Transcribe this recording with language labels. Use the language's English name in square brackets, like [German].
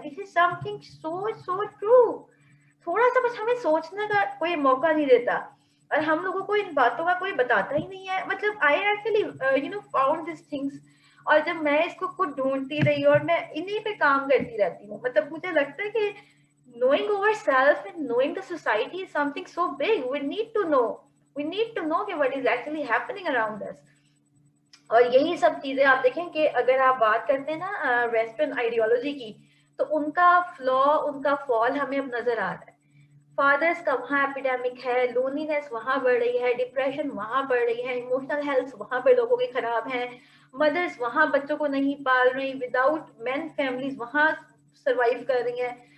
[English] This is something so true. [Urdu] تھوڑا سا بس ہمیں سوچنے کا کوئی موقع نہیں دیتا. اور ہم لوگوں کو ان باتوں کا کوئی بتاتا ہی نہیں ہے. مطلب [English] I actually found this things, [Urdu] اور جب میں اس کو خود ڈھونڈتی رہی اور میں انہیں پہ کام کرتی رہتی ہوں, مطلب مجھے لگتا ہے کہ [English] knowing ourselves and knowing the society is something so big. We need to know. We need to know what is actually happening around us. [Urdu] اور یہی سب چیزیں آپ دیکھیں کہ اگر آپ بات کرتے ہیں نا ویسٹرن آئیڈیالوجی کی, تو ان کا فلا, ان کا فال ہمیں اب نظر آ رہا ہے. فادرس کا وہاں ایپیڈیمک ہے, لونینس وہاں بڑھ رہی ہے, ڈپریشن وہاں بڑھ رہی ہے, ایموشنل ہیلتھ وہاں پہ لوگوں کی خراب ہے, مدرس وہاں بچوں کو نہیں پال رہی, وداؤٹ مین فیملیز وہاں سروائیو کر رہی ہیں.